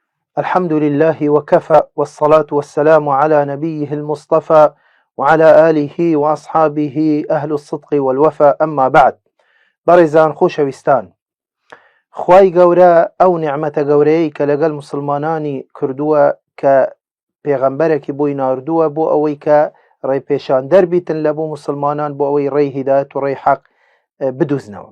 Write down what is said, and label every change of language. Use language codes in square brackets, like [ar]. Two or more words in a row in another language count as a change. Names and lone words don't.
[ar] الحمد لله وكفى، والصلاة والسلام على نبيه المصطفى وعلى آله وأصحابه أهل الصدق والوفاء. أما بعد، [ckb] بەڕێزان خۆشەویستان، خوای گەورە ئەو نیعمەتە گەورەیەی کە لەگەڵ مسلمانانی کردووە کە پێغەمبەرێکی بۆی ناردووە بۆ ئەوەی کە ڕێپێشان دەربیتن لە بۆ مسلمانان بۆ ئەوەی ڕێی هیدایەت و ڕێی حەق بدوزنەوە.